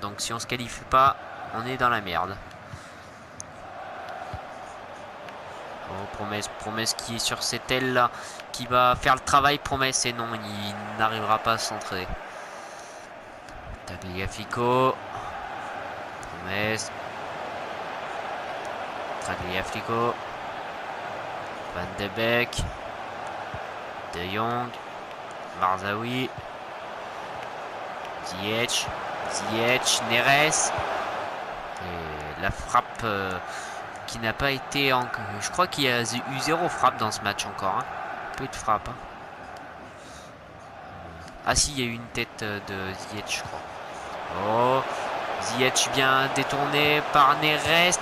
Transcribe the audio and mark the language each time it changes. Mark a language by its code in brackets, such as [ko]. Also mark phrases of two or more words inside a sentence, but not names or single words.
[fr] Donc si on se qualifie pas, on est dans la merde. Oh, Promesse qui est sur cette aile là, qui va faire le travail. Promesse et non, il n'arrivera pas à centrer. Tagliafico. Promesse. Tagliafico. Van de Beek. De Jong. Marzaoui. Ziyech. Neres. Et la frappe qui n'a pas été en... Je crois qu'il y a eu 0 frappe dans ce match encore. Hein. Peu de frappe. Hein. Ah si, il y a eu une tête de Ziyech, je crois. Oh, Ziyech bien détourné par Neres.